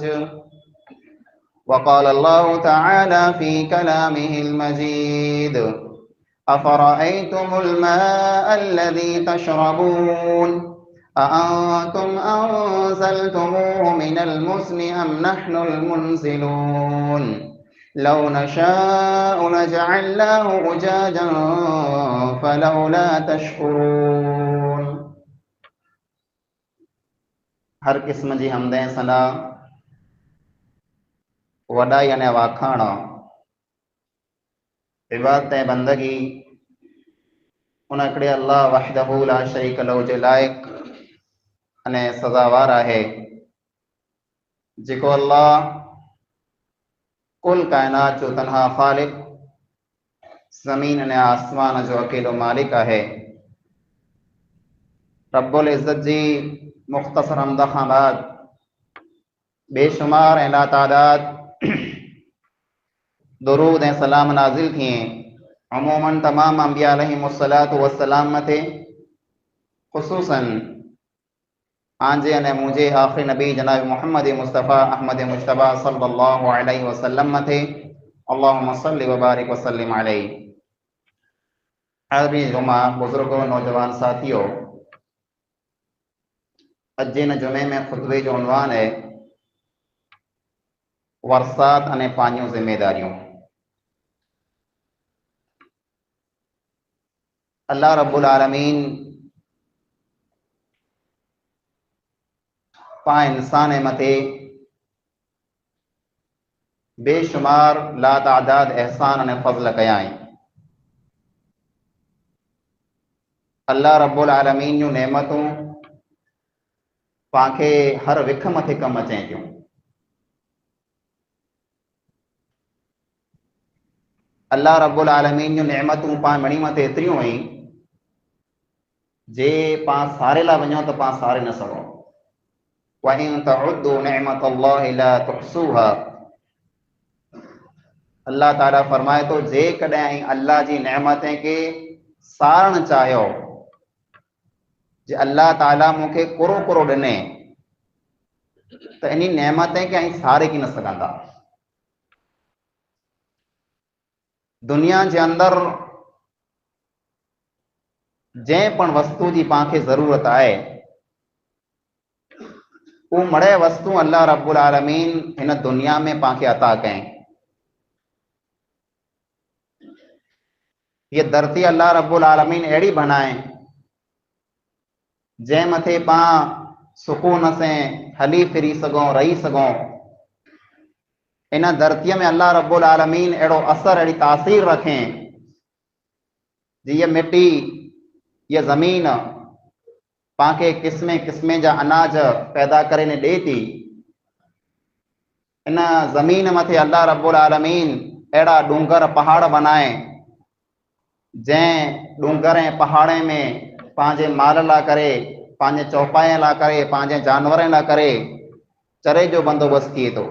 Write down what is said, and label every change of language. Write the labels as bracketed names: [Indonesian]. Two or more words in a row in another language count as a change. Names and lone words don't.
[Arabic] وقال الله تعالى في كلامه المجيد أفرأيتم الماء الذي تشربون أأنتم أنزلتموه من المزن أم نحن المنزلون لو نشاء لجعلناه أجاجا فلولا تشكرون. [Kachhi] हर किस्म जी हमदें सना वॾाई अने वाखाण इबादत ऐं बंदगी उन हिकिड़े अल्लाह [Arabic] وحده لا شريك له [Kachhi] जे लाइक़ अने सज़ावार आहे जेको अल्लाह कुल कायनात जो तनहा ख़ालिक ज़मीन अने आसमान जो अकेलो मालिक आहे। रब्बुल इज़्ज़त जी मुख़्तसर हमद खां बाद बेशुमार ऐं लातादाद दुरूद ऐं सलाम नाज़िल थिए अमूमन तमाम अंबिया [Arabic] عليهم الصلاة والسلام [Kachhi] मथे ख़ुसूसन आंजे अने मुंहिंजे आख़िरी नबी जनाब मोहम्मद मुस्तफ़ा अहमद मुश्तबा [Arabic] صلى الله عليه وسلم [Kachhi] मथे [Arabic] اللهم صل وبارك وسلم عليه. [Kachhi] हाज़िरीन जुमा बुज़ुर्गों नौजवान साथियों, अज जे जुमे में खुतबे जो उन्वान है वरसात अने पांजियूं जिम्मेदारियों। अल्लाह रब्बुल आलमीन पा इंसान मथे बेशुमार लातादाद एहसान अने फज़ल कया आहिनि। अल्लाह रब्बुल आलमीन जूं नेमतूं पांखे हर विख मथे कम अचनि थियूं। अल्लाह रब्बुल आलमीन जूं नेमतूं पां मणी मथे एतिरियूं आहिनि जे पां सारे ला वञो त पां सारे न सघूं। [Arabic] وإن تعدوا نعمة الله لا تحصوها, [Kachhi] अल्लाह ताला फरमाए तो जे कॾहिं अल्लाह जी नेमतें के सारण चाहियो, जे अल्लाह ताला मूंखे कुरो कुरो ॾिने त इन नेमतें के सारे की न सघंदा। दुनिया जे अंदर जंहिं पण वस्तु जी पांखे ज़रूरत आहे वो मड़े वस्तु अल्लाह रब्बुल आलमीन इन दुनिया में पांखे अता कयईं। ये धरती अल्लाह रब्बुल आलमीन अहिड़ी बनाए जंहिं मथे पां सुकून से हली फिरी सघूं, रही सघूं। इन धरतीअ में अल्लाह रब्बुल आलमीन अहिड़ो असर, अहिड़ी तासीर रखें जी ये मिट्टी, ये ज़मीन पांखे किस्मे किस्मे जा अनाज पैदा करे ने ॾे थी। इन ज़मीन मथे अल्लाह रब्बुल आलमीन अहिड़ा डूंगर पहाड़ बनाए जंहिं डूंगर ऐं पहाड़े में पंहिंजे माल लाइ करे, पंहिंजे चौपाए लाइ करे, पंहिंजे जानवरनि लाइ करे चरे जो बंदोबस्तु थिए थो।